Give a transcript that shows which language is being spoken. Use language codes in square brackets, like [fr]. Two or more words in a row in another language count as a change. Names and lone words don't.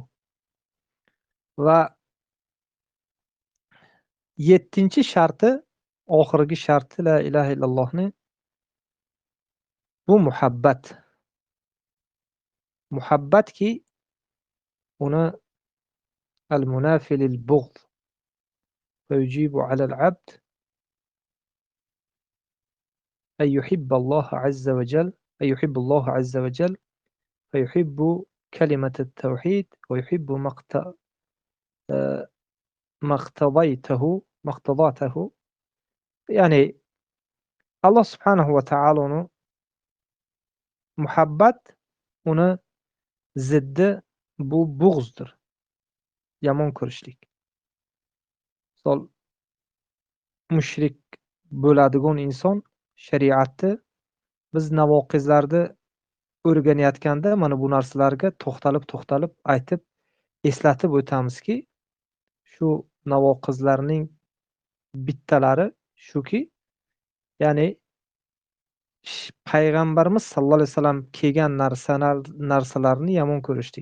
[uz] Va 7-chi sharti, oxirgi sharti [ar] لا إله إلا اللهni, [uz] bu muhabbat. Muhabbatki uni [ar] المنافي للبغض ويجب على العبد أن يحب الله عز وجل، أن يحب الله عز وجل فيحب كلمة التوحيد ويحب ما اقتضاته. [uz] يعني Allah [ar] سبحانه وتعالىni [uz] muhabbat, uni ziddi bu bug'zdir, yomon ko'rishlik. Misol, mushrik bo'ladigan inson shariatni biz navoqizlarni o'rganayotganda mana bu narsalarga to'xtalib aytib eslatib o'tamizki, shu navoqizlarning bittalari shuki, ya'ni payg'ambarimiz [ar] صلى الله عليه وسلم [uz] kelgan narsalarni yomon ko'rishdik.